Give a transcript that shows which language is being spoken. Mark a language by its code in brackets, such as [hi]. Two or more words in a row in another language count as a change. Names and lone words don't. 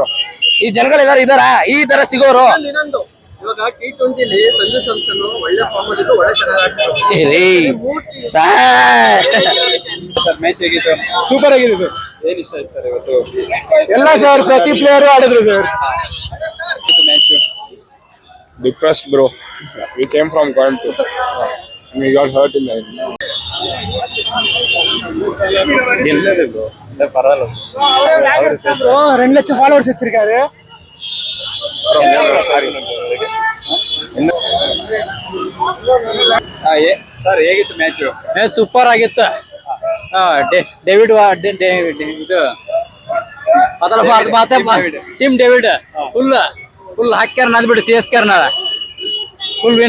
[kn] ಈ ಜನಗಳೆಲ್ಲಾರು ಇದಾರ ಈ ತರ ಸಿಗೋರು? ಇವಾಗ T20 ಸಂಜು ಸ್ಯಾಮ್ಸನ್ ಒಳ್ಳೆ ಫಾರ್ಮ್ ಅಲ್ಲಿ ಒಳ್ಳೆ ಚೆನ್ನಾಗಿ ಸರ್ ಮ್ಯಾಚ್ ಹೇಗಿತ್ತು? ಸೂಪರ್ ಆಗಿದೆ ಸರ್. ಏನ್ ಇಷ್ಟ ಆಯ್ತು ಸರ್ ಇವತ್ತು? ಎಲ್ಲ ಸರ್ ಪ್ರತಿ ಪ್ಲೇಯರ್ ಆಡಿದ್ರು ಸರ್. ಮ್ಯಾಚ್ [en] Depressed bro. We came from Coimbatore. And we got hurt in the end. [ta] பரவாயில்ல. 2 லட்சம் ஃபாலோவர்ஸ் வச்சிருக்காரு. [kn] ಸರ್ ಹೇಗಿತ್ತು ಮ್ಯಾಚ್? ಸೂಪರ್ ಆಗಿತ್ತು. ಡೇವಿಡ್ ಇದು ಟೀಮ್ ಡೇವಿಡ್ ಫುಲ್ ಹಾಕ್ಯಾರ ನದ್ಬಿಟ್ಟು CSK [en] full win.